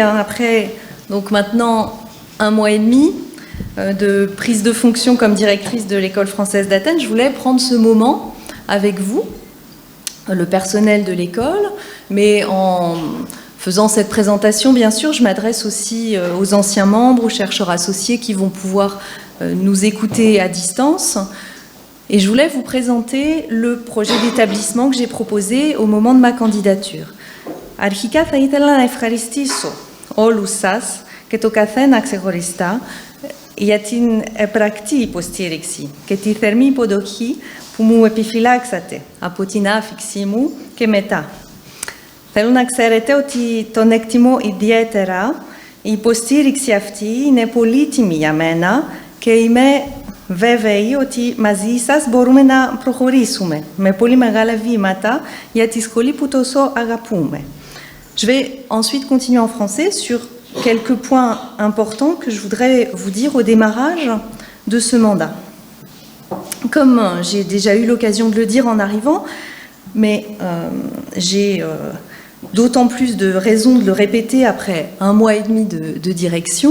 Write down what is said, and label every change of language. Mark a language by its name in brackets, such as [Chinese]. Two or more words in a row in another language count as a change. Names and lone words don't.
[French] Après donc maintenant 1 mois et demi de prise de fonction comme directrice de l'École française d'Athènes, je voulais prendre ce moment avec vous, le personnel de l'école, mais en faisant cette présentation, bien sûr, je m'adresse aussi aux anciens membres, aux chercheurs associés qui vont pouvoir nous écouter à distance. Et je voulais vous présenter le projet d'établissement que j'ai proposé au moment de ma candidature. [Greek] Αρχικά θα ήθελα να ευχαριστήσω όλους σας και το καθένα ξεχωριστά για την πρακτική υποστήριξη και τη θερμή υποδοχή που μου επιφυλάξατε από την άφιξή μου και μετά. Θέλω να ξέρετε ότι τον εκτιμώ ιδιαίτερα. Η υποστήριξη αυτή είναι πολύτιμη για μένα και είμαι βέβαιοι ότι μαζί σας μπορούμε να προχωρήσουμε με πολύ μεγάλα βήματα για τη σχολή που τόσο αγαπούμε. [French] Je vais ensuite continuer en français sur quelques points importants que je voudrais vous dire au démarrage de ce mandat. Comme j'ai déjà eu l'occasion de le dire en arrivant, mais j'ai d'autant plus de raisons de le répéter après 1 mois et demi de direction.